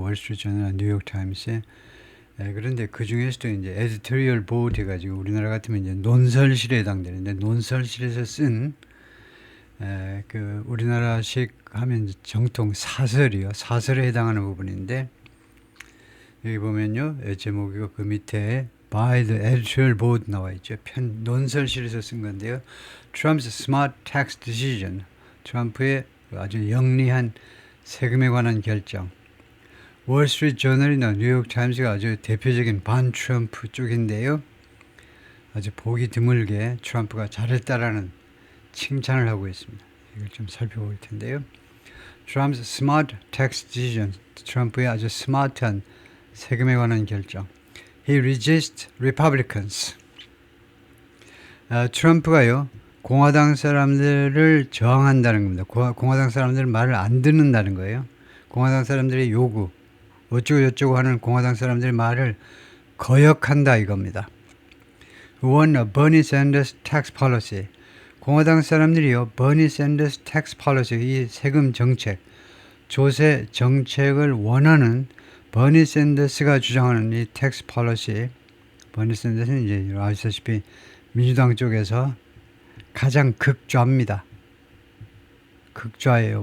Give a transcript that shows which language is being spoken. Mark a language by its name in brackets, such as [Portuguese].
[Korean] 월스트리트 저널, 뉴욕 타임스에. 예, 그런데 그 중에서도 이제 에디토리얼 보드 해가지고 우리나라 같으면 이제 논설실에 해당되는데 논설실에서 쓴 우리나라식 하면 이제 정통 사설이요. 사설에 해당하는 부분인데 여기 보면요. 제목이고 그 밑에 [English] by the editorial board [Korean] 나와 있죠. 논설실에서 쓴 건데요. [English] Trump's smart tax decision. [Korean] 트럼프의 아주 영리한 세금에 관한 결정. 월스트리트 저널이나 뉴욕 타임스가 아주 대표적인 반 트럼프 쪽인데요. 아주 보기 드물게 트럼프가 잘했다라는 칭찬을 하고 있습니다. 이걸 좀 살펴볼 텐데요. [English] Trump's smart tax decision. [Korean] 트럼프의 아주 스마트한 세금에 관한 결정. [English] He resists Republicans. [Korean] 트럼프가요, 공화당 사람들을 저항한다는 겁니다. 공화당 사람들 말을 안 듣는다는 거예요. 공화당 사람들의 요구, 어쩌고저쩌고 하는 공화당 사람들의 말을 거역한다 이겁니다. [English] Won a Bernie Sanders tax policy. [Korean] 공화당 사람들이요, [English] Bernie Sanders tax policy, [Korean] 이 세금 정책, 조세 정책을 원하는 버니 샌더스가 주장하는 이 텍스 폴리시, 버니 샌더스는 이제 아시다시피 민주당 쪽에서 가장 극좌입니다. 극좌예요.